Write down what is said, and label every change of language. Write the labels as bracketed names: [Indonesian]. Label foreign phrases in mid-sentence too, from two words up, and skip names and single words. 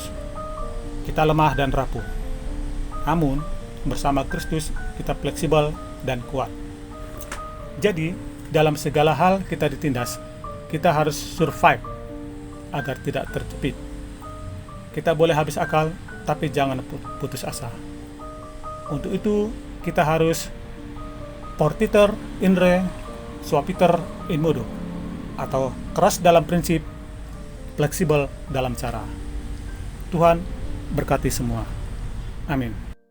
[Indonesian] Kita lemah dan rapuh, namun bersama Kristus kita fleksibel dan kuat. Jadi, dalam segala hal kita ditindas, kita harus survive agar tidak terjepit. Kita boleh habis akal, tapi jangan putus asa. Untuk itu, kita harus [Latin] fortiter in re, suaviter in modo, [Indonesian] atau keras dalam prinsip, fleksibel dalam cara. Tuhan berkati semua. Amin.